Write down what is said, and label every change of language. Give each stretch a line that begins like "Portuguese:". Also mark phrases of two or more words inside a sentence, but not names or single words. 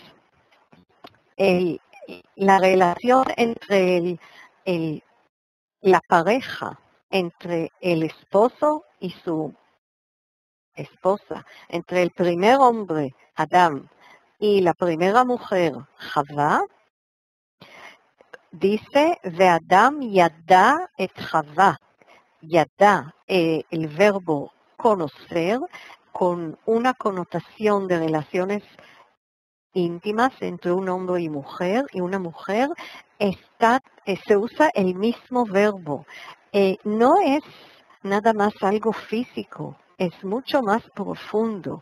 Spanish: La relación entre la pareja, entre el esposo y su esposa, entre el primer hombre, Adán, y la primera mujer, Javá, dice,
Hebrew: והאדם ידע את חוה.
Spanish: Yada, el verbo conocer, con una connotación de relaciones íntimas entre un hombre y una mujer, se usa el mismo verbo. No es nada más algo físico, es mucho más profundo.